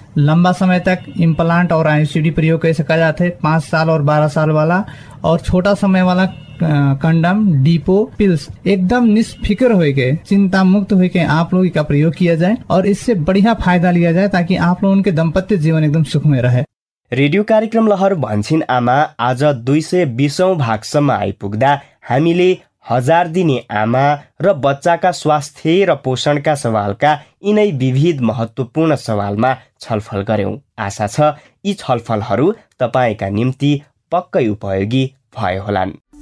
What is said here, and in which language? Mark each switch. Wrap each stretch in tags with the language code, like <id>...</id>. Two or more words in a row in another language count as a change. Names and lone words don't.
<hi>लंबा समय तक इम्प्लांट और IUCD प्रयोग कर सका जाता है, 5 साल और 12 साल वाला, और छोटा समय वाला कंडम, डिपो, पिल्स एकदम निष्फिक्र हो गए, चिंता मुक्त हो के आप लोगों का प्रयोग किया जाए और इससे बढ़िया फायदा लिया जाए ताकि आप लोगों के दाम्पत्य जीवन एकदम सुखमय रहे।</hi> <ne>रेडियो कार्यक्रम लहर भन्छिन आमा आज 220औं भागसम्म आइपुग्दा हामीले 1000 दिने आमा र बच्चाका स्वास्थ्य र पोषणका सवालका यिनै विविध महत्त्वपूर्ण सवालमा छलफल गर्यौं। आशा छ यी छलफलहरू तपाईका निम्ति पक्कै उपयोगी भए होलान्।</ne>